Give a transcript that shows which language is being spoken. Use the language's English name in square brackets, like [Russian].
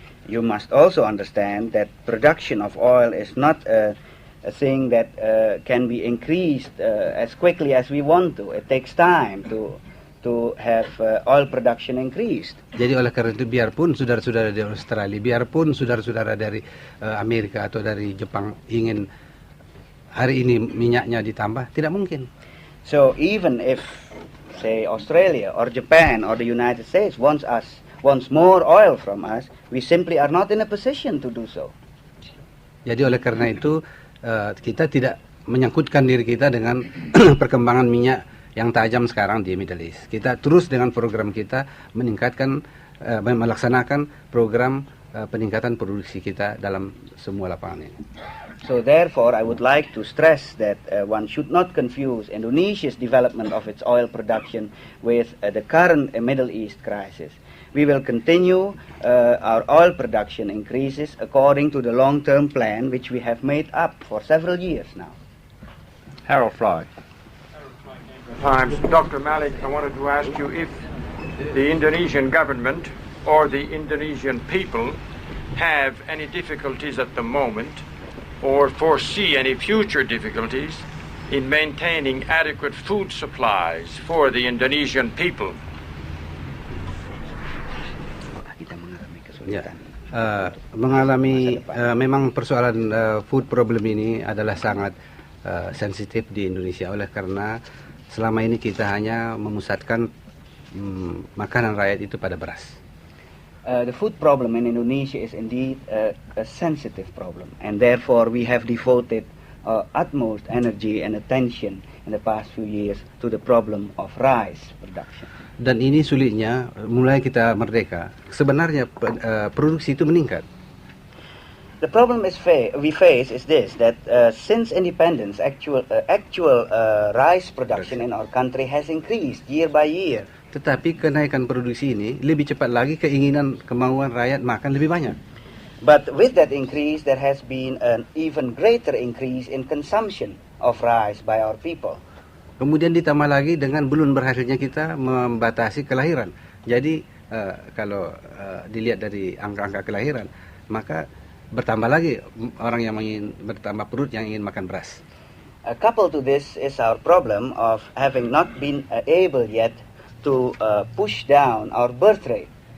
[English] You must also understand that production of oil is not a thing that can be increased as quickly as we want to. It takes time to have oil production increased. [Indonesian] Jadi oleh karena itu biarpun saudara-saudara dari Australia, biarpun saudara-saudara dari Amerika atau dari Jepang ingin hari ini minyaknya ditambah, tidak mungkin. [English] So even if, say, Australia or Japan or the United States wants more oil from us, we simply are not in a position to do so. [Indonesian] Jadi oleh karena itu kita tidak menyangkutkan diri kita dengan perkembangan minyak yang tajam sekarang di Middle East. Kita terus dengan program kita meningkatkan melaksanakan program peningkatan produksi kita dalam semua lapangan ini. [English] So therefore, I would like to stress that one should not confuse Indonesia's development of its oil production with the current Middle East crisis. We will continue our oil production increases according to the long-term plan which we have made up for several years now. Harold Fry. Times, Dr. Malik, I wanted to ask you if the Indonesian government or the Indonesian people have any difficulties at the moment or foresee any future difficulties in maintaining adequate food supplies for the Indonesian people. [Indonesian] Ya, mengalami memang persoalan [English] food problem [Indonesian] ini adalah sangat sensitif di Indonesia oleh karena selama ini kita hanya memusatkan makanan rakyat itu pada beras. [English] The food problem in Indonesia is indeed a sensitive problem, and therefore we have devoted utmost energy and attention in the past few years to the problem of rice production. [Indonesian] Dan ini sulitnya, mulai kita merdeka, sebenarnya produksi itu meningkat. [English] The problem we face is this, that since independence, actual rice production in our country has increased year by year. [Indonesian] Tetapi kenaikan produksi ini lebih cepat lagi kemauan rakyat makan lebih banyak. [English] But with that increase, there has been an even greater increase in consumption of rice by our people. [Indonesian] Kemudian ditambah lagi dengan belum berhasilnya kita membatasi kelahiran. Jadi kalau dilihat dari angka-angka kelahiran, maka bertambah lagi orang yang ingin bertambah perut yang ingin makan beras. [English] Coupled to this is our problem of having not been able yet to push down our birth rate.